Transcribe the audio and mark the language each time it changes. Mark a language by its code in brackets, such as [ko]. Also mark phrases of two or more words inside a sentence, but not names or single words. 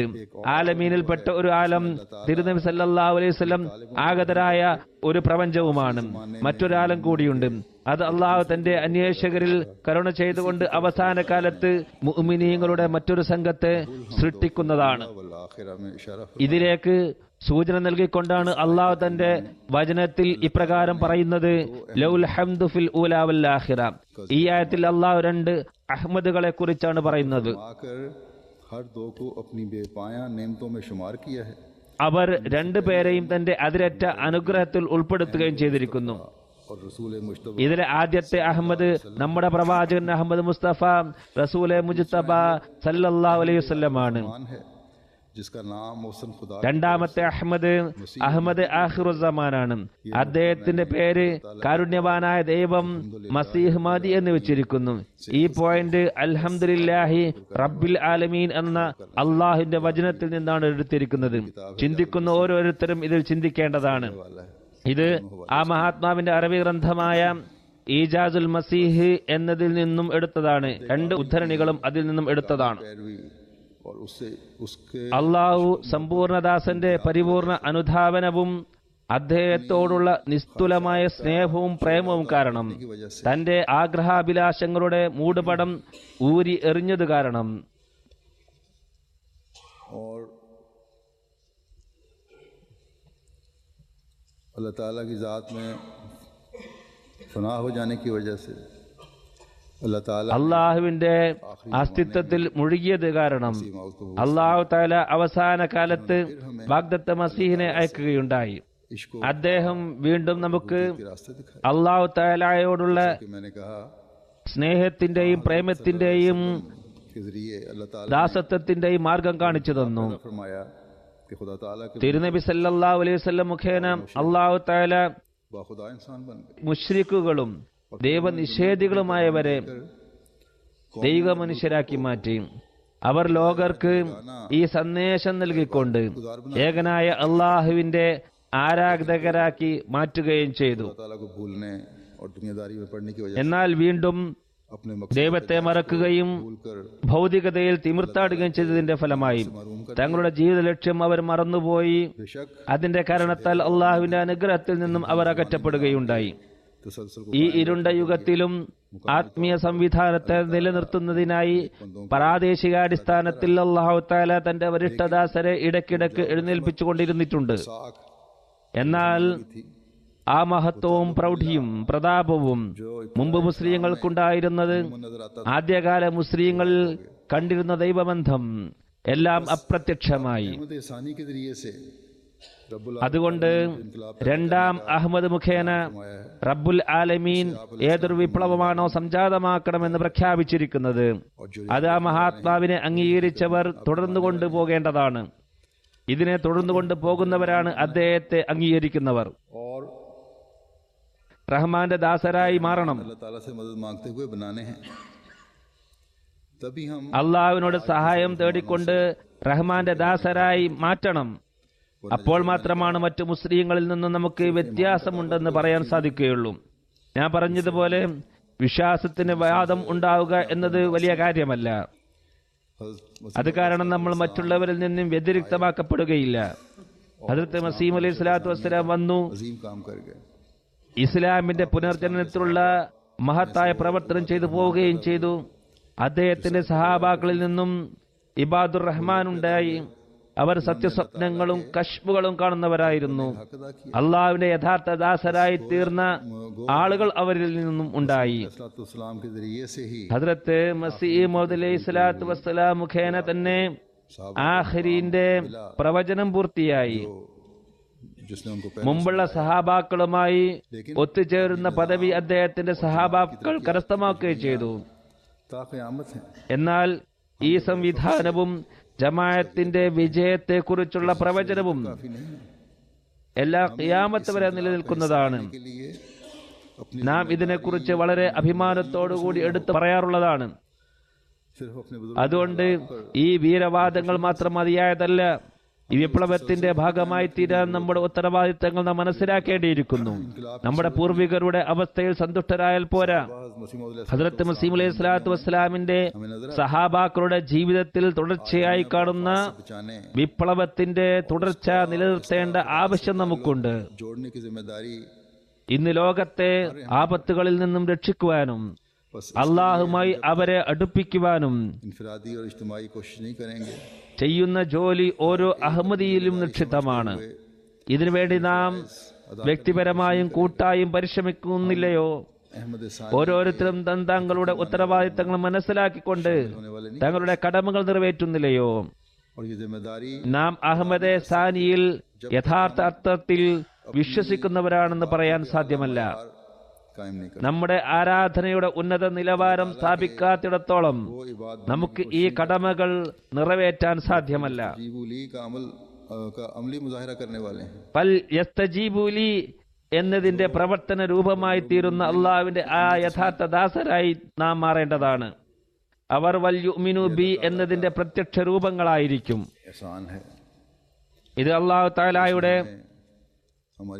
[ml] ആലമീനിൽപ്പെട്ട ഒരു ആലം തിരുനബി [ar] صلى الله عليه وسلم [ml] ആഗതരായ ഒരു പ്രപഞ്ചവുമാണ്. മറ്റൊരാലം കൂടിയുണ്ട്. അത് അള്ളാഹു തന്റെ അന്വേഷകരിൽ കരുണ ചെയ്തുകൊണ്ട് അവസാന കാലത്ത് മുഅ്മിനീങ്ങളുടെ മറ്റൊരു സംഘത്തെ സൃഷ്ടിക്കുന്നതാണ്. [ur] آخرہ میں اشارہ [ml] ഇതിലേക്ക് സൂചന നൽകിക്കൊണ്ടാണ് അള്ളാഹു തന്റെ വചനത്തിൽ ഇപ്രകാരം പറയുന്നത്, [ar] له الحمد في الأولى والآخرة. [ml] ഈ ആയത്തിൽ അള്ളാഹു രണ്ട് അഹ്മദുകളെ കുറിച്ചാണ് പറയുന്നത്. [ur] آکر ہر دو کو اپنی بے پایا نعمتوں میں شمار کیا ہے. [ml] അവർ രണ്ടുപേരെയും തന്റെ അതിരറ്റ അനുഗ്രഹത്തിൽ ഉൾപ്പെടുത്തുകയും ചെയ്തിരിക്കുന്നു. [ur] اور رسول مشتبہ [ml] ഇതിലെ ആദ്യത്തെ അഹമ്മദ് നമ്മുടെ പ്രവാചകൻ അഹമ്മദ് മുസ്തഫ റസൂലെ മുജ്തബ [ar] صلى الله عليه وسلم. [ur] ہے جس کا نام محسن خدا [ml] രണ്ടാമത്തെ അഹമ്മദ് ആഖിറുസ്സമാനാണ്. അദ്ദേഹത്തിന്റെ പേര് കാരുണ്യവാനായ ദൈവം മസീഹ് മഹദി എന്ന് വെച്ചിരിക്കുന്നു. ഈ പോയിന്റ് [ar] الحمد لله رب العالمين [ml] എന്ന അള്ളാഹുവിന്റെ വചനത്തിൽ നിന്നാണ് എടുത്തിരിക്കുന്നത്. ചിന്തിക്കുന്ന ഓരോരുത്തരും ഇതിൽ ചിന്തിക്കേണ്ടതാണ്. ഇത് ആ മഹാത്മാവിന്റെ അറബി ഗ്രന്ഥമായ ഈജാസുൽ മസീഹ് എന്നതിൽ നിന്നും എടുത്തതാണ്. രണ്ട് ഉദ്ധരണികളും അതിൽ നിന്നും എടുത്തതാണ്. [ur] پیروی اور اس سے اس کے [ml] അള്ളാഹു സമ്പൂർണദാസന്റെ പരിപൂർണ അനുധാവനവും അദ്ദേഹത്തോടുള്ള നിസ്തുലമായ സ്നേഹവും പ്രേമവും കാരണം തന്റെ ആഗ്രഹാഭിലാഷങ്ങളുടെ മൂടുപടം ഊരി എറിഞ്ഞത് കാരണം [ur] اور اللہ تعالیٰ کی ذات میں فنا ہو جانے کی وجہ سے اللہ تعالیٰ [ml] അള്ളാഹുവിന്റെ അസ്തിത്വത്തിൽ മുഴുകിയത് കാരണം [ar] الله تعالى [ml] അവസാന കാലത്ത് വാഗ്ദത്ത മസീഹിനെ അയക്കുകയുണ്ടായി. [ur] इश्क [ml] അദ്ദേഹം വീണ്ടും നമുക്ക് [ur] کے راستے دکھائے [ar] الله تعالى [ur] کہ میں نے کہا [ml] സ്നേഹത്തിന്റെയും പ്രേമത്തിന്റെയും [ur] کے ذریعے اللہ تعالیٰ [ml] ദാസത്വത്തിന്റെയും മാർഗം കാണിച്ചു തന്നു. [ur] نے فرمایا کہ خدا تعالیٰ کے [ml] തിരുനബി [ar] صلى الله عليه وسلم [ml] മുഖേന [ar] الله تعالى [ur] باخدا انسان بن گئے. [ml] മുശ്രിക്കുകളും ദൈവനിഷേധികളുമായവരെ ദൈവ മനുഷ്യരാക്കി മാറ്റി. അവർ ലോകർക്ക് ഈ സന്ദേശം നൽകിക്കൊണ്ട് ഏകനായ അള്ളാഹുവിന്റെ ആരാധകരാക്കി മാറ്റുകയും ചെയ്തു. [ur] اللہ تعالیٰ کو بھولنے اور دنیاداری میں پڑنے کی وجہ [ml] എന്നാൽ വീണ്ടും [ur] अपने [ml] ദൈവത്തെ മറക്കുകയും [ur] भूलकर [ml] ഭൗതികതയിൽ തിമിർത്താടുകയും ചെയ്തതിന്റെ ഫലമായി തങ്ങളുടെ ജീവിത ലക്ഷ്യം അവർ മറന്നുപോയി. [ur] बेशक [ml] അതിന്റെ കാരണത്താൽ അള്ളാഹുവിന്റെ അനുഗ്രഹത്തിൽ നിന്നും അവർ അകറ്റപ്പെടുകയുണ്ടായി. [ur] तसलसल [ml] ഈ ഇരുണ്ട യുഗത്തിലും ആത്മീയ സംവിധാനത്തെ നിലനിർത്തുന്നതിനായി പ്രാദേശികാടിസ്ഥാനത്തിൽ [ar] الله تعالى [ml] തന്റെ വരിഷ്ഠദാസരെ ഇടയ്ക്കിടയ്ക്ക് എഴുന്നേൽപ്പിച്ചുകൊണ്ടിരുന്നിട്ടുണ്ട്. [ur] साख [ml] എന്നാൽ ആ മഹത്വവും പ്രൗഢിയും പ്രതാപവും മുമ്പ് മുസ്ലിങ്ങൾക്കുണ്ടായിരുന്നത് [ur] نظر آتا [ml] ആദ്യകാല മുസ്ലിങ്ങളിൽ കണ്ടിരുന്ന ദൈവബന്ധം എല്ലാം അപ്രത്യക്ഷമായി. [ur] احمد احسانی کے ذریعے سے ربّ ال [ml] അതുകൊണ്ട് രണ്ടാം അഹമ്മദ് മുഖേന [ar] رب العالمين [ml] ഏതൊരു വിപ്ലവമാണോ സംജാതമാക്കണമെന്ന് പ്രഖ്യാപിച്ചിരിക്കുന്നത് അത് ആ മഹാത്മാവിനെ അംഗീകരിച്ചവർ തുടർന്നു കൊണ്ടുപോകേണ്ടതാണ്. ഇതിനെ തുടർന്നു കൊണ്ടുപോകുന്നവരാണ് അദ്ദേഹത്തെ അംഗീകരിക്കുന്നവർ. [ur] और [ml] റഹ്മാന്റെ ദാസരായി മാറണം. [ur] اللہ تعالیٰ سے مدد مانگتے ہوئے بنانے ہیں. تبھی ہم [ml] അള്ളാഹുവിനോട് സഹായം തേടിക്കൊണ്ട് റഹ്മാന്റെ ദാസരായി മാറ്റണം. അപ്പോൾ മാത്രമാണ് മറ്റു മുസ്ലിങ്ങളിൽ നിന്നും നമുക്ക് വ്യത്യാസമുണ്ടെന്ന് പറയാൻ സാധിക്കുകയുള്ളൂ. ഞാൻ പറഞ്ഞതുപോലെ വിശ്വാസത്തിന് വാദം ഉണ്ടാവുക എന്നത് വലിയ കാര്യമല്ല. അത് കാരണം നമ്മൾ മറ്റുള്ളവരിൽ നിന്നും വ്യതിരിക്തമാക്കപ്പെടുകയില്ല. ഹദ്റത്ത് മസീഹ് [ar] عليه الصلاة والسلام [ml] വന്നു, [ur] عظیم کام کر گئے. [ml] ഇസ്ലാമിന്റെ പുനർജനനത്തിലുള്ള മഹത്തായ പ്രവർത്തനം ചെയ്തു പോവുകയും ചെയ്തു. അദ്ദേഹത്തിന്റെ സഹാബാക്കളിൽ നിന്നും [ar] عباد الرحمن [ml] ഉണ്ടായി. അവർ സത്യസ്വപ്നങ്ങളും കശ്ഫുകളും കാണുന്നവരായിരുന്നു. അള്ളാഹുവിന്റെ യഥാർത്ഥ ദാസരായി തീർന്ന ആളുകൾ അവരിൽ നിന്നും ഉണ്ടായി. [ur] سلام کے ذریعے سے ہی [ml] ഹദ്റത്ത് മസീഹ് മൗഊദ് [ar] عليه الصلاة والسلام [ml] മുഖേന തന്നെ ആഖിരീന്റെ പ്രവചനം പൂർത്തിയായി. [ur] جس نے ان کو [ml] മുമ്പുള്ള സഹാബാക്കളുമായി ഒത്തുചേരുന്ന പദവി അദ്ദേഹത്തിന്റെ സഹാബാക്കൾ കരസ്ഥമാക്കുകയും ചെയ്തു. [ur] تا قیامت ہے. [ml] എന്നാൽ ഈ സംവിധാനവും ജമാഅത്തിന്റെ വിജയത്തെക്കുറിച്ചുള്ള പ്രവചനവും [ur] کافی نہیں ہے [ml] എല്ലാ ഖിയാമത്ത് വരെ നിലനിൽക്കുന്നതാണ്. [ur] کے لیے اپنی [ml] നാം ഇതിനെക്കുറിച്ച് വളരെ അഭിമാനത്തോടുകൂടി എടുത്തു പറയാറുള്ളതാണ്. [ur] صرف اپنے [ml] അതുകൊണ്ട് ഈ വീരവാദങ്ങൾ മാത്രം മതിയായതല്ല. ഈ വിപ്ലവത്തിന്റെ ഭാഗമായി തീരാൻ നമ്മുടെ ഉത്തരവാദിത്തങ്ങൾ നാം മനസ്സിലാക്കേണ്ടിയിരിക്കുന്നു. നമ്മുടെ പൂർവികരുടെ അവസ്ഥയിൽ സന്തുഷ്ടരായാൽ പോരാ. ഹദ്റത്ത് മസീഹ് [ar] عليه الصلاة والسلام [ml] സഹാബാക്കളുടെ ജീവിതത്തിൽ തുടർച്ചയായി കാണുന്ന [ur] बचाने [ml] വിപ്ലവത്തിന്റെ തുടർച്ച നിലനിർത്തേണ്ട ആവശ്യം നമുക്കുണ്ട്. [ur] جوڑنے کی ذمہ داری [ml] ഇന്ന് ലോകത്തെ ആപത്തുകളിൽ നിന്നും രക്ഷിക്കുവാനും [ur] बस [ml] അള്ളാഹുമായി അവരെ അടുപ്പിക്കുവാനും [ur] انفرادی اور اجتماعی کوشش نہیں کریں گے. [ml] ചെയ്യുന്ന ജോലി ഓരോ അഹമ്മദിയിലും നിക്ഷിപ്തമാണ്. ഇതിനുവേണ്ടി നാം വ്യക്തിപരമായും കൂട്ടായും പരിശ്രമിക്കുന്നില്ലയോ? [ur] احمد ثانی [ml] ഓരോരുത്തരും തങ്ങളുടെ ഉത്തരവാദിത്തങ്ങൾ മനസ്സിലാക്കിക്കൊണ്ട് തങ്ങളുടെ കടമകൾ നിറവേറ്റുന്നില്ലയോ? [ur] اور یہ ذمہ داری [ml] നാം അഹമ്മദെ സാനിയിൽ യഥാർത്ഥ അർത്ഥത്തിൽ വിശ്വസിക്കുന്നവരാണെന്ന് പറയാൻ സാധ്യമല്ല. [ur] قائم نہیں کر [ml] നമ്മുടെ ആരാധനയുടെ ഉന്നത നിലവാരം സ്ഥാപിക്കാത്തിടത്തോളം [ur] وہ عبادت [ml] നമുക്ക് ഈ കടമകൾ നിറവേറ്റാൻ സാധ്യമല്ല. [ur] جیبولی کا عملی مظاہرہ کرنے والے ہیں. [ar] فليستجيبوا لي [ml] എന്നതിന്റെ പ്രവർത്തന രൂപമായി തീരുന്ന അള്ളാഹുവിന്റെ ആ യഥാർത്ഥ ദാസരായി നാം മാറേണ്ടതാണ്. അവർ [ar] وليؤمنوا بي [ml] എന്നതിന്റെ പ്രത്യക്ഷ രൂപങ്ങളായിരിക്കും. [ur] احسان ہے [ml] ഇത് [ar] الله تعالى [ur] हमारी